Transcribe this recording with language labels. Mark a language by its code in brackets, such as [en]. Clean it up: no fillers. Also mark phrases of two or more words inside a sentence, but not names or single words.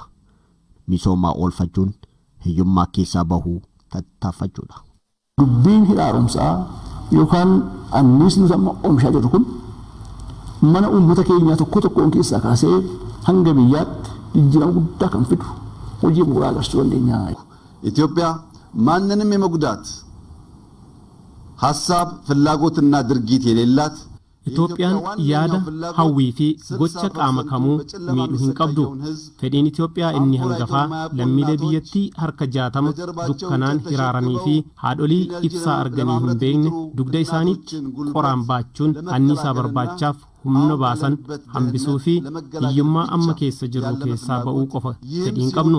[om] Misoomaa oolfachuun hiyyummaa keessaa bahuu tattaaffachuudha. Dubbiin hidha haaromsaa yookaan anniisni amma oomishaa jirru kun mana uummata keenyaa tokkoon keessaa kaasee hanga biyyaatti jijjiirama guddaa kan fidu hojii bu'uuraa agarsiisuu dandeenya. [am] ኢትዮጵያ ማንንም የመጉዳት ሀሳብ ፍላጎትና ድርጊት የሌላት [om] Itoophiyaan yaada hawwii fi gocha qaama kamuu miidhuu hin qabdu. Fedhiin Itoophiyaa inni hangafaa lammiilee biyyattii harka 60 dukkanaan hiraaranii fi haadholii ibsaa arganii hin beekne dugda isaaniitti qoraan baachuun anniisaa barbaachaaf humna baasan hambisuu fi hiyyummaa amma keessa jirru keessaa ba'uu qofa fedhiin qabnu.